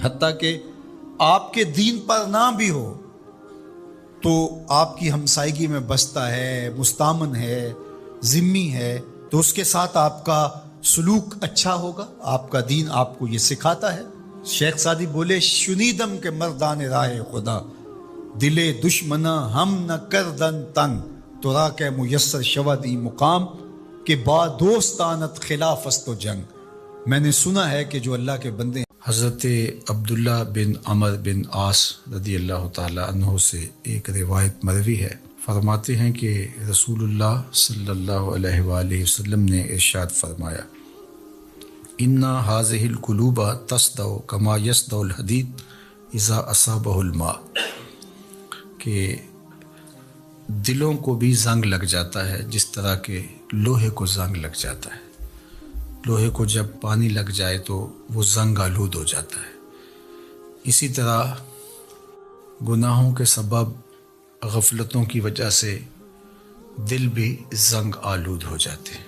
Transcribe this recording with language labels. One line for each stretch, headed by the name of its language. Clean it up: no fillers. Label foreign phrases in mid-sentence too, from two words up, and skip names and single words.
Urdu: حتیٰ کہ آپ کے دین پر نہ بھی ہو تو آپ کی ہمسائیگی میں بستا ہے، مستامن ہے، ذمی ہے، تو اس کے ساتھ آپ کا سلوک اچھا ہوگا. آپ کا دین آپ کو یہ سکھاتا ہے. شیخ سعدی بولے
Persian: شنیدم کے مردان راہ خدا دلے دشمنا ہم نہ کردن تنگ تو را کے میسر شودی مقام کہ با دوستانت خلاف است و جنگ.
Urdu: میں نے سنا ہے کہ جو اللہ کے بندے حضرت عبداللہ بن عمر بن عاص
Arabic: رضی اللہ تعالی عنہ
Urdu: سے ایک روایت مروی ہے. فرماتے ہیں کہ رسول اللہ
Arabic: صلی اللہ علیہ وآلہ وسلم
Urdu: نے ارشاد فرمایا
Arabic: اِنَّ هَذِهِ الْقُلُوبَ تَصْدَعُ كَمَا يَصْدَعُ الْحَدِيدُ إِذَا أَصَابَهُ الْمَاءُ
Urdu: کہ دلوں کو بھی زنگ لگ جاتا ہے جس طرح کہ لوہے کو زنگ لگ جاتا ہے. لوہے کو جب پانی لگ جائے تو وہ زنگ آلود ہو جاتا ہے، اسی طرح گناہوں کے سبب، غفلتوں کی وجہ سے دل بھی زنگ آلود ہو جاتے ہیں۔